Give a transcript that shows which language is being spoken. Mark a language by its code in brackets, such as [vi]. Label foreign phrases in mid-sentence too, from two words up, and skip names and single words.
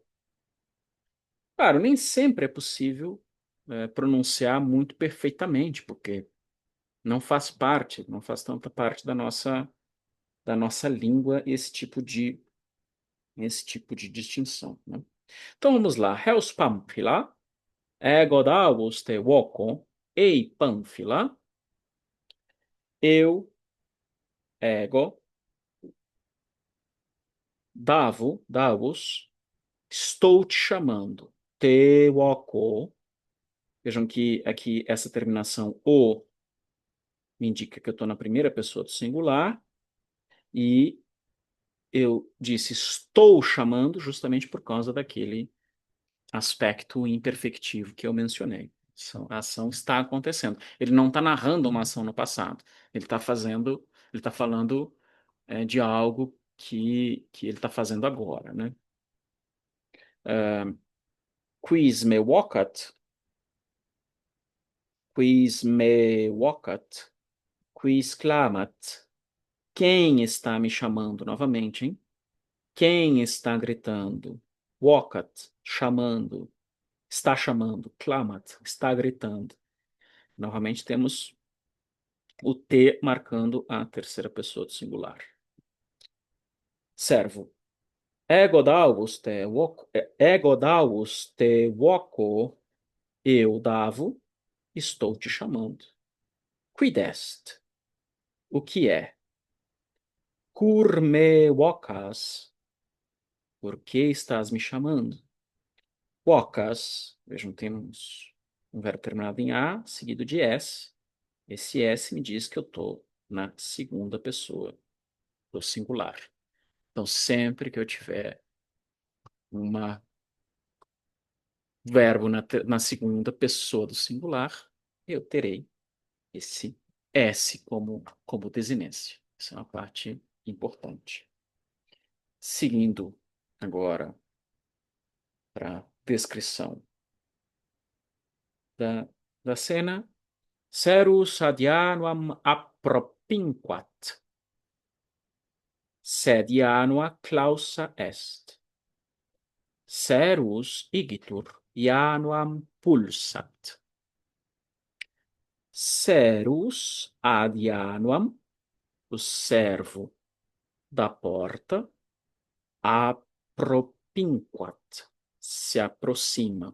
[pt] Claro, nem sempre é possível pronunciar muito perfeitamente, porque não faz tanta parte da nossa língua esse tipo de distinção, né? Então vamos lá. [la] Heus Pamphila, ego davos te voco, ei Pamphila, [pt] eu, ego, davos, estou te chamando, [la] te voco. [pt] Vejam que aqui essa terminação o me indica que eu estou na primeira pessoa do singular e eu disse estou chamando justamente por causa daquele aspecto imperfectivo que eu mencionei. A ação está acontecendo. Ele não está narrando uma ação no passado. Ele está falando de algo que ele está fazendo agora, né? [la] Quis me vocat, quis me vocat, quis clamat. [pt] Quem está me chamando novamente, hein? Quem está gritando? Vocat, chamando. Está chamando. Clamat, está gritando. Novamente temos o T marcando a terceira pessoa do singular. Servo. [la] Ego davos te voco, [pt] eu davo, estou te chamando. [la] Quid est? [pt] O que é? [la] Cur me vocas? [pt] Por que estás me chamando? Vocas, vejam, temos um verbo terminado em A, seguido de S. Esse S me diz que eu estou na segunda pessoa do singular. Então, sempre que eu tiver um verbo na segunda pessoa do singular, eu terei esse S como desinência. Essa é uma parte importante. Seguindo agora para a descrição da cena, [la] Serus adianuam appropinquat, sed ianua clausa est. Serus igitur ianuam pulsat. Serus ad ianuam, [pt] o servo da porta, appropinquat, se aproxima.